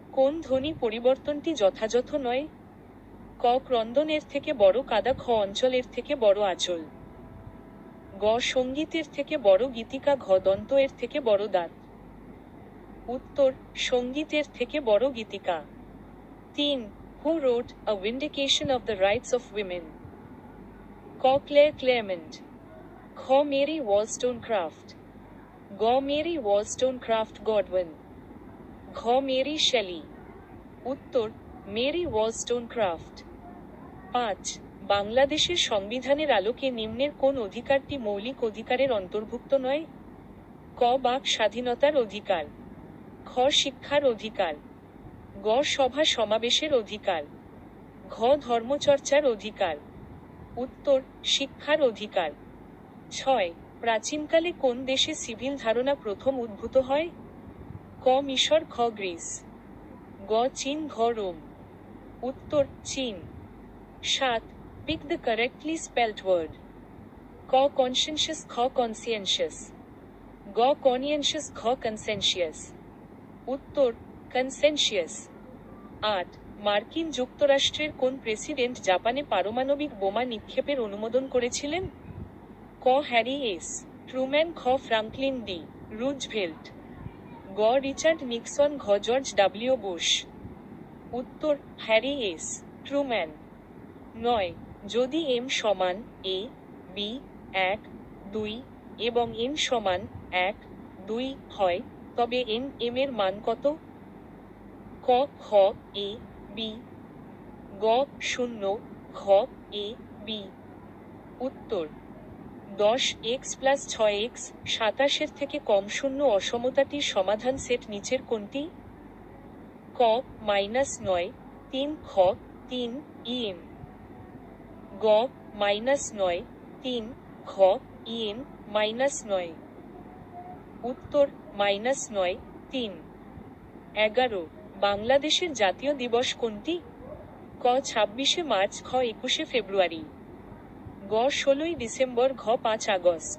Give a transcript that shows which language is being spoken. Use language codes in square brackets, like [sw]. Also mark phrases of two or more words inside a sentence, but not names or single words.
[bn] কোন ধ্বনি পরিবর্তনটি যথাযথ নয়? ক ক্রন্দনের থেকে বড় কাদা, খ অঞ্চলের থেকে বড় আঁচল, গ সঙ্গীতের থেকে বড় গীতিকা, ঘ দন্ত এর থেকে বড় দাঁত। উত্তর সঙ্গীতের থেকে বড় গীতিকা। 3. [en] Who wrote A Vindication of the Rights of Women? [bn] ক ক্লেয়ার ক্লেয়ারমন্ট, খ মেরি ওয়ালস্টোনক্রাফট, গ মেরি ওয়ালস্টোনক্রাফট গডউইন, ঘ মেরি শেলি। উত্তর মেরি ওয়ালস্টোনক্রাফট। 5. বাংলাদেশের সংবিধানের আলোকে নিম্নের কোন অধিকারটি মৌলিক অধিকারের অন্তর্ভুক্ত নয়? ক বাক স্বাধীনতার অধিকার, খ শিক্ষার অধিকার, গ সভা সমাবেশের অধিকার, ঘ ধর্মচর্চার অধিকার। উত্তর শিক্ষার অধিকার। 6. প্রাচীনকালে কোন দেশে সিভিল ধারণা প্রথম উদ্ভূত হয়? ক মিশর, খ গ্রিস, গ চীন, ঘ রোম। উত্তর চীন। 7. [en] Pick the correctly spelt word. [bn] ক কনসেনশাস, খ কনসিয়েনশিয়াস, গ কনিয়েনশিয়াস, ঘ কনসেনশিয়াস। উত্তর কনসেনশিয়াস। 8. মার্কিন যুক্তরাষ্ট্রের কোন প্রেসিডেন্ট জাপানে পারমাণবিক বোমা নিক্ষেপের অনুমোদন করেছিলেন? ক হ্যারি এস ট্রুম্যান, খ ফ্রাঙ্কলিন ডি রুজভেল্ট, গ রিচার্ড নিক্সন, ঘ জর্জ ডব্লিউ বুশ। উত্তর হ্যারি এস ট্রুম্যান। 9. যদি m সমান a, b, 1, 2 এবং n সমান 1, 2 হয় তবে n m এর মান কত? ক খ a, b, গ 0, ঘ a, b। উত্তর 10x + 6x 27 থেকে কম শূন্য অসমতাটির সমাধান সেট নিচের কোনটি? ক -9 3, খ 3 em, গ -9 3, খ em -9। উত্তর -9 3। 11. বাংলাদেশের জাতীয় দিবস কোনটি? ক 26শে মার্চ, খ 21শে ফেব্রুয়ারি, গ 16ই ডিসেম্বর, ঘ 5 আগস্ট।